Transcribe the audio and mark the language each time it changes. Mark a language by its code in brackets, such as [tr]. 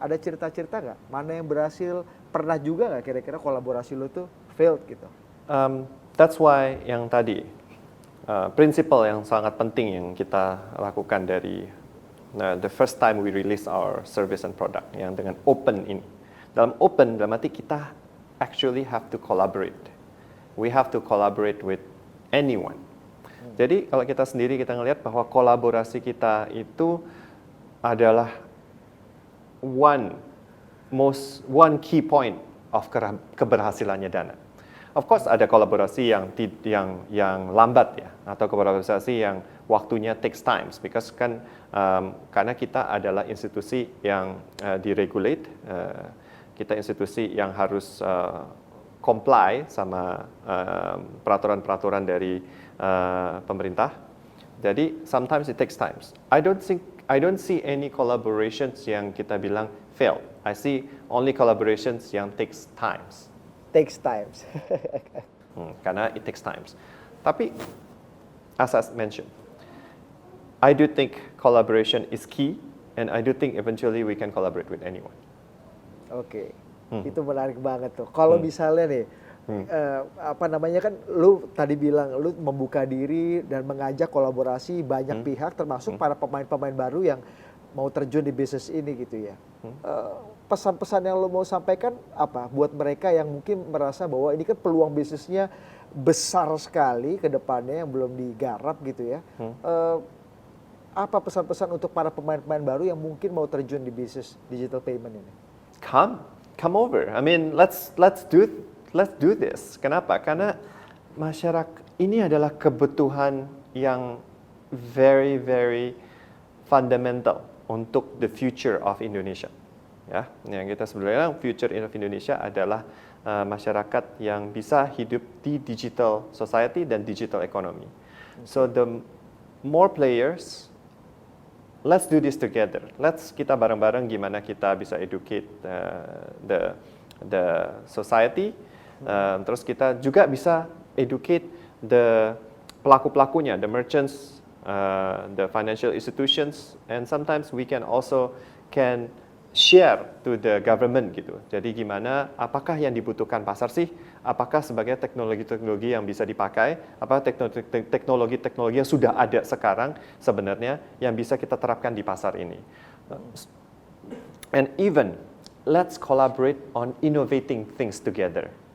[id] Ada cerita-cerita nggak? Mana yang berhasil? Pernah juga nggak kira-kira kolaborasi lu tuh failed gitu? [en] That's why [id] yang tadi prinsipal yang sangat penting yang kita lakukan dari [en] the first time we release our service and product [id] yang dengan open ini. Dalam open, dalam arti kita [en] actually have to collaborate. We have to collaborate with anyone. [id] Jadi kalau kita sendiri kita ngelihat bahwa kolaborasi kita itu adalah [en] one key point [id] of keberhasilannya Dana. [en] Of course [id] ada kolaborasi yang lambat ya, atau kolaborasi yang waktunya [en] takes times, because [id] kan karena kita adalah institusi yang diregulate, kita institusi yang harus comply sama peraturan-peraturan dari pemerintah. Jadi [en] sometimes it takes times. I don't see any collaborations [id] yang kita bilang [en] fail. I see only collaborations [id] yang [en] takes times. Takes times. [id] Karena [en] it takes times. Tapi as I mentioned, I do think collaboration is key, and I do think eventually we can collaborate with anyone. [id] Oke. Itu menarik banget tuh. Kalau misalnya nih, apa namanya kan, lu tadi bilang lu membuka diri dan mengajak kolaborasi banyak pihak, termasuk para pemain-pemain baru yang mau terjun di bisnis ini gitu ya. Pesan-pesan yang lu mau sampaikan apa buat mereka yang mungkin merasa bahwa ini kan peluang bisnisnya besar sekali ke depannya yang belum digarap gitu ya. Apa pesan-pesan untuk para pemain-pemain baru yang mungkin mau terjun di bisnis digital payment ini? [en] Come over. I mean, let's do this. [id] Kenapa? Karena masyarakat ini adalah kebutuhan yang [en] very very fundamental [id] untuk [en] the future of Indonesia. [id] Ya, yang kita sebenarnya [en] future of Indonesia [id] adalah masyarakat yang bisa hidup di digital society dan digital economy. [en] So the more players, let's do this together. [id] Kita bareng-bareng gimana kita bisa [en] educate the society. [id] Terus kita juga bisa [en] educate the [id] pelaku-pelakunya, [en] the merchants, the financial institutions, and sometimes we can also share to the government [id] gitu. Jadi gimana, apakah yang dibutuhkan pasar sih? Apakah sebagai teknologi-teknologi yang bisa dipakai? Apa teknologi-teknologi yang sudah ada sekarang sebenarnya yang bisa kita terapkan di pasar ini? [en] And even let's collaborate on innovating things together.